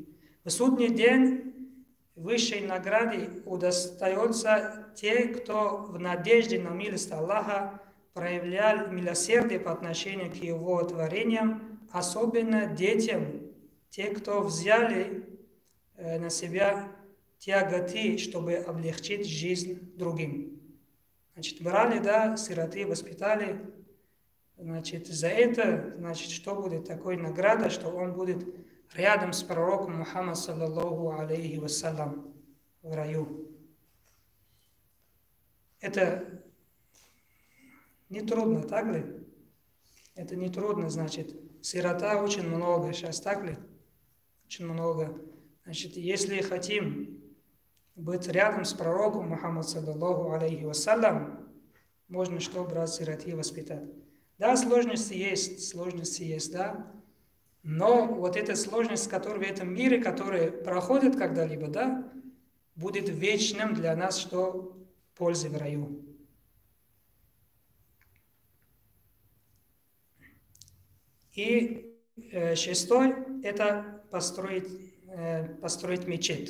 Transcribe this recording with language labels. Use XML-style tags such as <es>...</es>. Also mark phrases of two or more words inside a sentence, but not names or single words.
<ru>В судный день высшей награды удостается те, кто в надежде на милость Аллаха проявлял милосердие по отношению к Его творениям, особенно детям, те, кто взяли на себя тяготы, чтобы облегчить жизнь другим. Значит, брали, да, сироты, воспитали. Значит, за это, значит, что будет такой награда, что он будет рядом с пророком Мухаммад,</ru> <ar>صلى الله عليه وسلم,</ar> <ru>в раю. Это не трудно, так ли? Это не трудно, значит. Сирота очень много сейчас, так ли? Очень много. Значит, если хотим быть рядом с пророком Мухаммад,</ru> <ar>صلى الله عليه وسلم,</ar> <ru>можно что брать сироты воспитать. Да, сложности есть, да. Но вот эта сложность, которая в этом мире, которая проходит когда-либо, да, будет вечным для нас, что пользы в раю. И шестой – это построить мечеть.</ru>